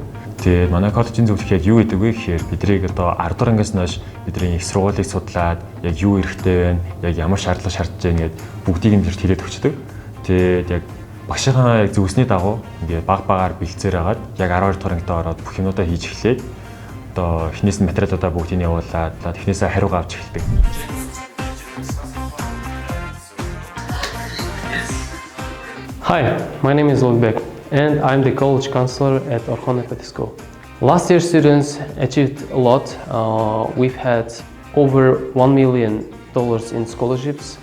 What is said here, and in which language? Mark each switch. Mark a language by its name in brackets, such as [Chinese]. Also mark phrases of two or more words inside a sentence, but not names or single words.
[Mongolian] Тэгээд манай коллежийн зөвлөх яг юу гэдэг вэ гэхээр бидрийг одоо 10 дугаар ангиас хойш бидний их сургуулийг судлаад яг юу хэрэгтэй байна, яг ямар шаардлага шаардж байна гэд бүгдийг нь хэлээд өгчдөг. Тэгээд яг багшийнхаа яг зөвсний дагуу ингээд баг бэлцээр агаад яг 12 дугаар ангид ороод бүх юмудаа хийж эхлээд одоо эхнээс нь материалуудаа бүгдийг нь явуулаад эхнээсээ хариугаа авч эхэлдэг. [English] Hi, my name is Ulbek and I'm the college counselor at Orхон Empati School. Last year students achieved a lot. We've had over $1 million in scholarships.